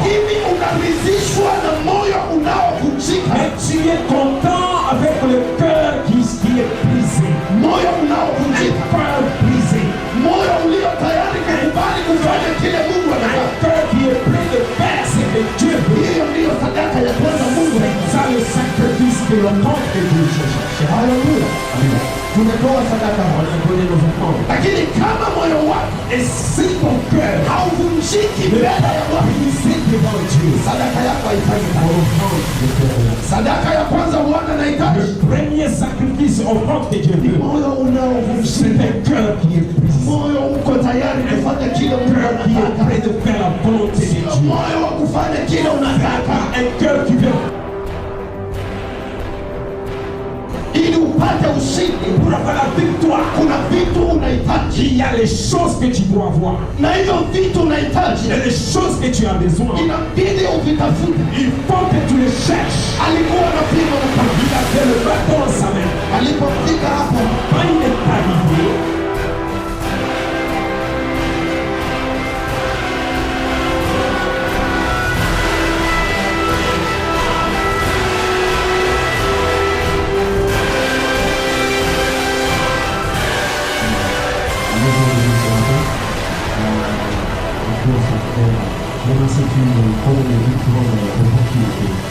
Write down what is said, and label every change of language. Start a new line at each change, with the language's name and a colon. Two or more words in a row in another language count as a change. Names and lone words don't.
French: Mais tu es content avec le cœur qui est brisé. Un cœur brisé. Un cœur qui est plein de faire ce que Dieu veut. C'est ça le sacrifice que l'on compte de Dieu. Alléluia.
Swahili: Tumetoa sadaka kwenye mfano. Lakini kama moyo wako si
French: ton cœur
Swahili: hauvunjiki mbele ya Bwana, sadaka yako haifanyi kazi. Sadaka ya kwanza Bwana anahitaji
French: premier sacrifice offrande que Dieu veut.
Swahili: Moyo unaovunjika,
French: c'est un cœur qui est brisé.
Swahili: Moyo uko tayari kufanya kile Mungu anataka,
French: prêt de faire la volonté de Dieu.
Swahili: Moyo wa kufanya kile unataka,
French: un cœur qui veut
Swahili: ili upate ushindi.
French: Pour avoir la victoire,
Swahili: kuna vitu unahitaji.
French: Il y a les choses que tu dois avoir.
Swahili: Na hizo vitu unahitaji,
French: il y a les choses que tu as besoin.
Swahili: Inabidi uvitafute.
French: Il faut que tu les cherches.
Swahili: Alikuwa anapima mkono,
French: il avait le bâton dans sa main.
Swahili: Alipofika hapo,
French: quand il est arrivé, c'est une bonne opportunité.